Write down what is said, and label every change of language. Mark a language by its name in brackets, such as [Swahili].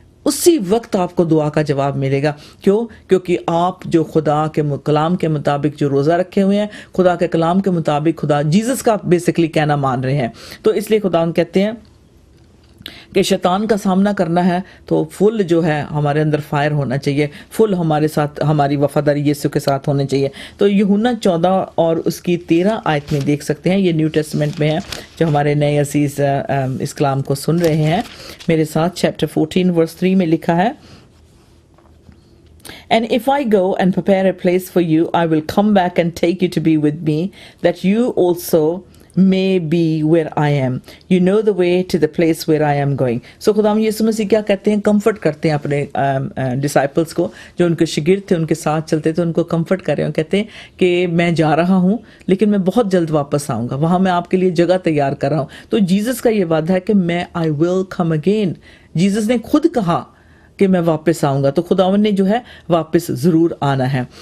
[Urdu] اسی وقت آپ کو دعا کا جواب ملے گا. کیوں؟ کیونکہ آپ جو خدا کے کلام کے مطابق جو روزہ رکھے ہوئے ہیں، خدا کے کلام کے مطابق خدا جیزس کا بیسکلی کہنا مان رہے ہیں. تو اس لیے خدا کہتے ہیں کہ شیطان کا سامنا کرنا ہے تو فل جو ہے ہمارے اندر فائر ہونا چاہیے، فل ہمارے ساتھ ہماری وفاداری یسوع کے ساتھ ہونے چاہیے. تو یوحنا 14 اور اس کی 13 آیت میں دیکھ سکتے ہیں، یہ نیو ٹیسٹمنٹ میں ہے. جو ہمارے نئے عزیز اس کلام کو سن رہے ہیں میرے ساتھ، چیپٹر 14 ورس 3 میں لکھا ہے، [English] And if I go and prepare a place for you, I will come back and take you to be with me, that you also may be where I am. You know the way to the place where I am going. [Urdu] So خدا یسوع مسیح کیا کہتے ہیں؟ Comfort کرتے ہیں اپنے disciples کو، جو ان کے شاگرد تھے، ان کے ساتھ چلتے تھے، ان کو کمفرٹ کر رہے ہیں. کہتے ہیں کہ میں جا رہا ہوں لیکن میں بہت جلد واپس آؤں گا، وہاں میں آپ کے لیے جگہ تیار کر رہا ہوں. تو جیزس کا یہ وعدہ ہے کہ میں [English] I will come again. [Urdu] Jesus نے خود کہا کہ میں واپس آؤں گا، تو خداوند نے جو ہے واپس ضرور آنا ہے.